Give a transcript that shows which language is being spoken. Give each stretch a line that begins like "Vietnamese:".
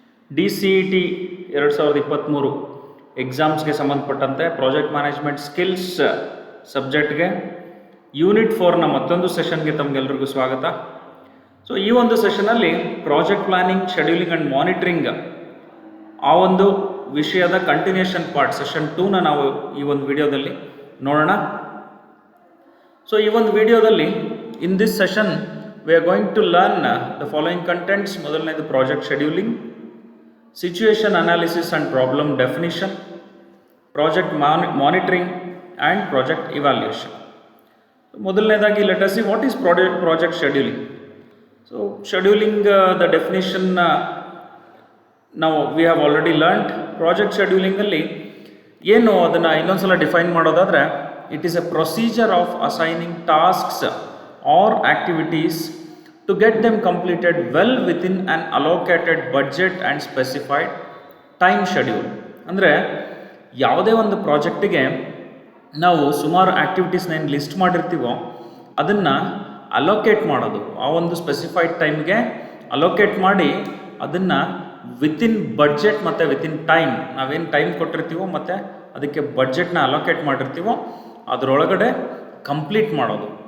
Kannada: DCET 2023 ಎಕ್ಸಾಮ್ಸ್ಗೆ ಸಂಬಂಧಪಟ್ಟಂತೆ project management skills ಸಬ್ಜೆಕ್ಟ್ಗೆ Unit-4ನ ಮತ್ತೊಂದು ಸೆಷನ್ಗೆ ತಮಗೆಲ್ಲರಿಗೂ ಸ್ವಾಗತ. ಸೊ ಈ ಒಂದು ಸೆಷನಲ್ಲಿ project planning, scheduling and monitoring ಆ ಒಂದು ವಿಷಯದ ಕಂಟಿನ್ಯೂಷನ್ ಪಾರ್ಟ್ Session-2ನ ನಾವು ಈ ಒಂದು ವಿಡಿಯೋದಲ್ಲಿ ನೋಡೋಣ. ಸೊ ಈ ಒಂದು ವಿಡಿಯೋದಲ್ಲಿ
English: In this session we are going to learn the following contents. ಮೊದಲನೇದು project scheduling, situation analysis and problem definition, project monitoring and project evaluation. ಮೊದಲನೇದಾಗಿ let us see what is project scheduling. So scheduling the definition ನಾವು we have already learned.
Kannada: Project ಶೆಡ್ಯೂಲಿಂಗಲ್ಲಿ ಏನು ಅದನ್ನು ಇನ್ನೊಂದ್ಸಲ define ಮಾಡೋದಾದರೆ,
English: It is a procedure of assigning tasks or activities to get them completed well within an allocated budget and specified time schedule.
Kannada: ಅಂದರೆ ಯಾವುದೇ ಒಂದು ಪ್ರಾಜೆಕ್ಟಿಗೆ ನಾವು ಸುಮಾರು ಆ್ಯಕ್ಟಿವಿಟೀಸ್ನ ಏನು ಲಿಸ್ಟ್ ಮಾಡಿರ್ತೀವೋ ಅದನ್ನು ಅಲೋಕೇಟ್ ಮಾಡೋದು, ಆ ಒಂದು ಸ್ಪೆಸಿಫೈಡ್ ಟೈಮ್ಗೆ ಅಲೋಕೇಟ್ ಮಾಡಿ ಅದನ್ನು ವಿತಿನ್ ಬಡ್ಜೆಟ್ ಮತ್ತು ವಿತಿನ್ ಟೈಮ್, ನಾವೇನು ಟೈಮ್ ಕೊಟ್ಟಿರ್ತೀವೋ ಮತ್ತು ಅದಕ್ಕೆ ಬಡ್ಜೆಟ್ನ ಅಲೋಕೇಟ್ ಮಾಡಿರ್ತೀವೋ ಅದರೊಳಗಡೆ ಕಂಪ್ಲೀಟ್ ಮಾಡೋದು.